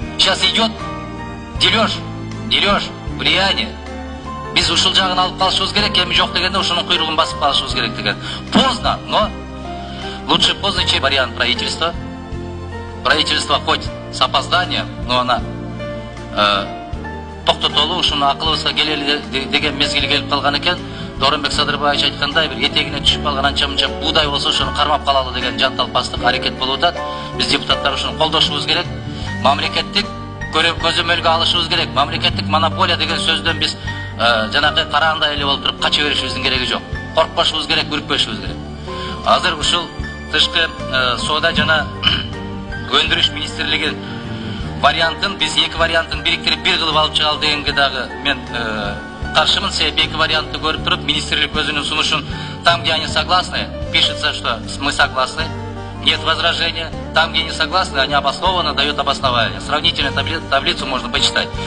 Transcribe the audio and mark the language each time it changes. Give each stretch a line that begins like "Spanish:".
Russian: Сейчас идет дележ, влияние.
Kyrgyz: Биз ушул жагын алып калышыбыз керек, эми жок дегенде ушунун куйругун басып калышыбыз керек деген.
Russian: Поздно, но лучше поздно, чем вариант правительства. Правительство хоть с опозданием, но она
Kyrgyz: токтотолу ушуну акылыбызга келели деген мезгил келип калган экен. Дооронбек Садырбаевич айткандай, бир этегине түшүп калган анча-мынча буудай болсо ошону кармап калалы деген жанталпастык аракет болуп атат. Биз депутаттар ушуну колдошубуз керек. Мамлекеттик көзөмөлгө алышыбыз керек. Мамлекеттик монополия деген сөздөн биз жанагы караандай эле болуп туруп кача беришибиздин кереги жок. Коркпошубуз керек, үркпөшүбүз керек. Азыр ушул тышкы соода жана өндүрүш министрлиги вариантын, биз эки вариантын бириктирип бир кылып алып чыгалы дегенге дагы мен каршымын. Себеби эки вариантты көрүп туруп, министрлик өзүнүн сунушун
Russian: там, где они согласны, пишется, что мы согласны, нет возражения. Там, где не согласны, они обоснованно дают обоснование. Сравнительную таблицу можно почитать.